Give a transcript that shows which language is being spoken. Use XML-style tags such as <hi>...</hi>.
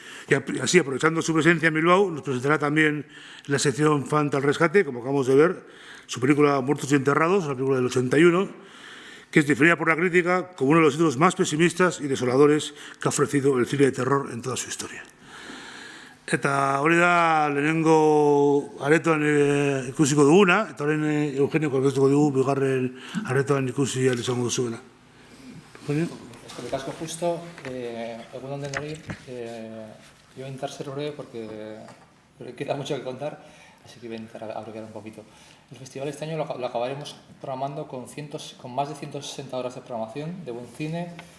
<es>Y así, aprovechando su presencia en Bilbao, nos presentará también en la sección Fant al Rescate, como acabamos de ver, su película Muertos y Enterrados, una película del 81, que es definida por la crítica como uno de los títulos más pesimistas y desoladores que ha ofrecido el cine de terror en toda su historia.</es> <eu>Eta hori da lehenengo aretoan ikusiko duguna, eta horren Eugenio aurkeztuko dugu bigarren aretoan ikusi ahal izango duzuena. Eugenio? Eskerrik asko justo, egun onden hori,</eu> <es>yo voy a intentar ser breve porque queda mucho que contar, así que voy a intentar abreviar un poquito. El festival este año lo acabaremos programando con más de 160 horas de programación de buen cine.</es>